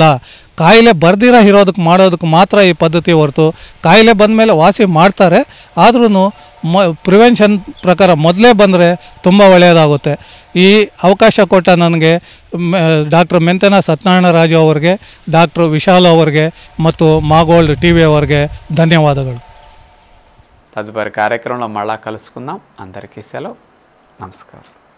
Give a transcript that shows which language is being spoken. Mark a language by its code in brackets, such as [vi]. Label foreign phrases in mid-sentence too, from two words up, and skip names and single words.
[kn] ಕಾಯಿಲೆ ಬರ್ದಿರೋ ಇರೋದಕ್ಕೆ ಮಾಡೋದಕ್ಕೆ ಮಾತ್ರ ಈ ಪದ್ಧತಿ ಹೊರತು ಕಾಯಿಲೆ ಬಂದಮೇಲೆ ವಾಸಿ ಮಾಡ್ತಾರೆ. ಆದ್ರೂ ಪ್ರಿವೆನ್ಷನ್ ಪ್ರಕಾರ ಮೊದಲೇ ಬಂದರೆ ತುಂಬ ಒಳ್ಳೆಯದಾಗುತ್ತೆ. ಈ ಅವಕಾಶ ಕೊಟ್ಟ ನನಗೆ ಡಾಕ್ಟರ್ ಮೆಂತೆನ ಸತ್ಯನಾರಾಯಣ ರಾಜು ಅವರಿಗೆ, ಡಾಕ್ಟರ್ ವಿಶಾಲ್ ಅವರಿಗೆ ಮತ್ತು మాగోల్డ్ టీవీ ಅವರಿಗೆ ధన్యవాదాలు. [te] తదుపరి కార్యక్రమంలో మళ్ళా కలుసుకుందాం. అందరికీ సెలవు. నమస్కారం.